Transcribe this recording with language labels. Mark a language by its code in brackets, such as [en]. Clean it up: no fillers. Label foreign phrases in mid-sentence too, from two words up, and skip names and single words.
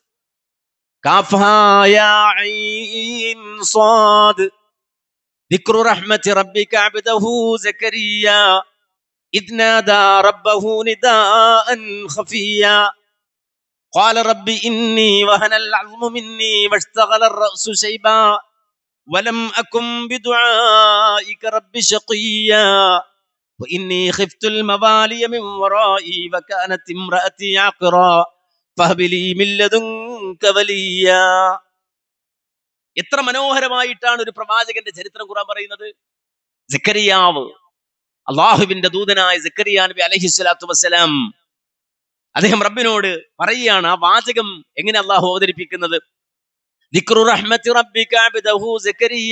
[ar] كهيعص ذكر رحمت ربك عبده زكريا إذ نادى ربه نداء خفيا قال رب إني وهن العظم مني واشتعل الرأس شيبا ولم أكن بدعائك رب شقيا وإني خفت الموالي من ورائي وكانت امرأتي عاقرا فهب لي من لدنك وليا. [ml] എത്ര മനോഹരമായിട്ടാണ് ഒരു പ്രവാചകന്റെ ചരിത്രം ഖുർആൻ പറയുന്നത്. സക്കരിയാവ്, അല്ലാഹുവിന്റെ ദൂതനായ സക്കരിയ നബി [ar] عليه الصلاة والسلام, [ml] അദ്ദേഹം റബ്ബിനോട് പറയുകയാണ്. ആ വാചകം എങ്ങനെ അല്ലാഹു അവതരിപ്പിക്കുന്നത്? [ar] ذكر رحمت ربك عبده زكريا.